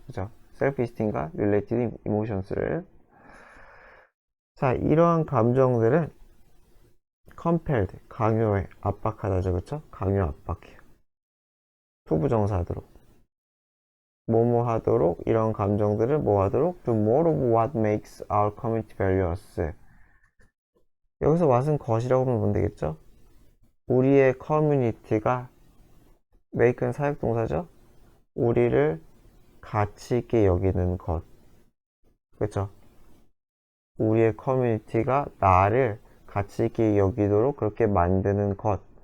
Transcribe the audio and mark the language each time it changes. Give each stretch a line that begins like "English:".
Korean: 그죠? self-esteem과 relative emotions 를. 자, 이러한 감정들은 compelled, 강요해, 압박하다죠. 그쵸? 강요, 압박해요. 투부정사하도록. 뭐뭐 하도록, 이런 감정들을 뭐 하도록?
English: Do more of what makes our community valueless.
Korean: 여기서 what은 것이라고 보면 되겠죠? 우리의 커뮤니티가 make는 사역동사죠? 우리를 가치 있게 여기는 것. 그쵸? 우리의 커뮤니티가 나를 가치 있게 여기도록 그렇게 만드는 것.